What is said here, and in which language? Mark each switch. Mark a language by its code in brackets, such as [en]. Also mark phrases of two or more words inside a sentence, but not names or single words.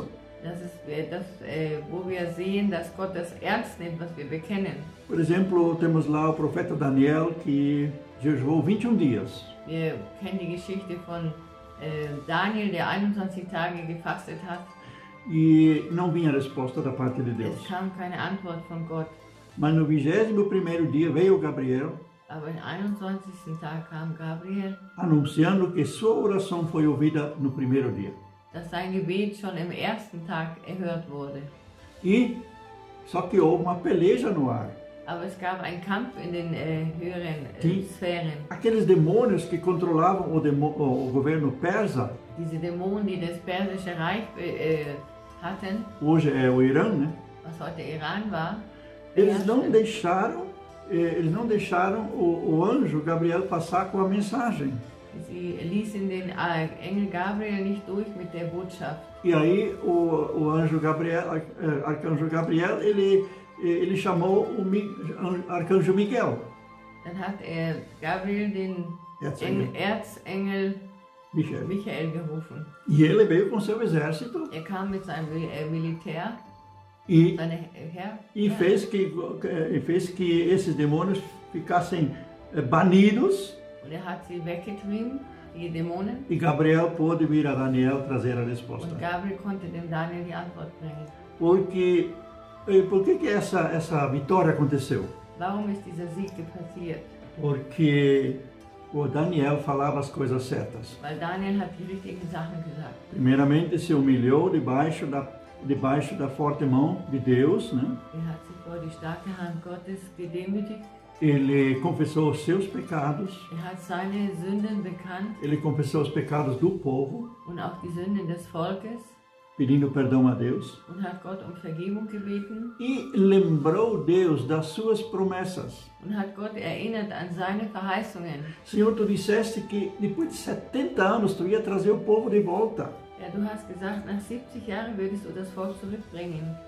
[de] Das ist wo wir sehen, dass Gott das ernst nimmt, was wir bekennen. [pt] Por exemplo, temos lá o profeta Daniel, que jejuou 21 dias. [de] Wir kennen die Geschichte von Daniel, der 21 Tage gefastet hat. [pt] E não vinha resposta da parte de [de] Es [pt] Deus. [de] kam keine Antwort von Gott. [pt] Mas no 21º dia veio Gabriel, [de] Aber im 21. Tag kam Gabriel, [pt] anunciando que sua oração foi ouvida no primeiro dia. [de] dass sein Gebet schon im ersten Tag erhört wurde. [pt] Só que houve uma peleja no ar. [de] Aber es gab einen Kampf in den höheren Sphären. [pt] Aqueles demônios que controlavam o governo persa, [de] Diese Dämonen, die das persische Reich hatten, [pt] hoje é o Irã, né? [de] was heute Iran war, [pt] Eles não [de] beherrschten. [pt] deixaram o anjo Gabriel passar com a mensagem. [de] Sie ließen den Engel Gabriel nicht durch mit der Botschaft. [pt] E aí o anjo Gabriel, arcanjo Gabriel, ele chamou o arcanjo Miguel. [de] Dann hat Gabriel den Erzengel Michael gerufen. [pt] E ele veio com seu exército [de] Kam mit seinem Militär, [pt] e [de] seine Herr, [pt] fez que esses demônios ficassem banidos. [de] und hat sie weggetrieben, die Dämonen. [pt] E Gabriel pôde vir a Daniel trazer a [de] Und [pt] resposta. [de] Gabriel konnte dem Daniel die Antwort bringen. [pt] Por que essa vitória aconteceu? [de] Warum ist dieser Sieg passiert? [pt] Porque o Daniel falava as coisas certas. [de] Weil Daniel hat die richtigen Sachen gesagt. [pt] Primeiramente se humilhou debaixo da forte mão de Deus, né? [de] Hat sich vor die starke Hand Gottes gedemütigt. [pt] Ele confessou os seus pecados, [de] Hat seine Sünden bekannt [pt] ele confessou os pecados do povo, [de] und auch die Sünden des Volkes [pt] pedindo perdão a Deus, [de] und hat Gott um Vergebung gebeten [pt] e lembrou Deus das suas promessas. [de] und hat Gott erinnert an seine Verheißungen. [pt] Senhor, tu disseste que depois de 70 anos tu ia trazer o povo de volta. [de] Ja, du hast gesagt, nach 70 Jahren würdest du das Volk zurückbringen.